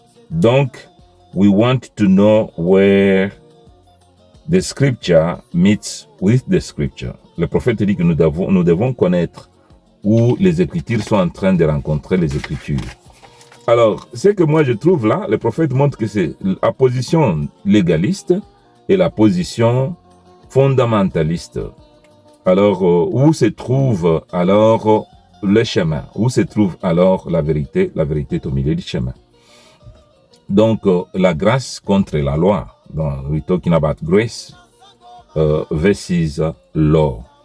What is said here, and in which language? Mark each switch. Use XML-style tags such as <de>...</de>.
<en>Donc, we want to know where the scripture meets with the scripture.</en> <fr>Le prophète dit que nous devons connaître où les Écritures sont en train de rencontrer les Écritures. Alors, ce que moi je trouve là, le prophète montre que c'est la position légaliste et la position fondamentaliste. Alors, où se trouve alors le chemin? Où se trouve alors la vérité? La vérité est au milieu du chemin. Donc, la grâce contre la loi.</fr> <en>Donc, we're talking about grace versus law.</en>